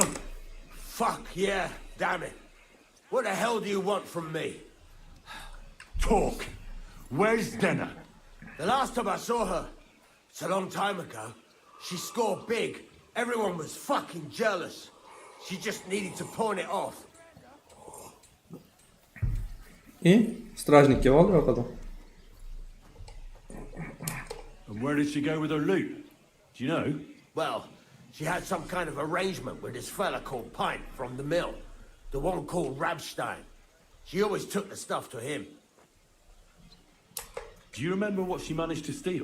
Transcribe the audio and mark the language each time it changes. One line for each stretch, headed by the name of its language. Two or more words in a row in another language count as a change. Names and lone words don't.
English: Fuck yeah, damn it. What the hell do you want from me? Talk. Where's Denna? The last time I saw her, it's a long time ago, she scored big. Everyone was fucking jealous. She just needed to pawn it off.
Russian: И стражники
Uzbek: oldi yoqada.
English: And where did she go with her loot? Do you know? Well, she had some kind of arrangement with this fella called Pint from the mill. The one called Rabstein. She always took the stuff to him. Do you remember what she managed to steal?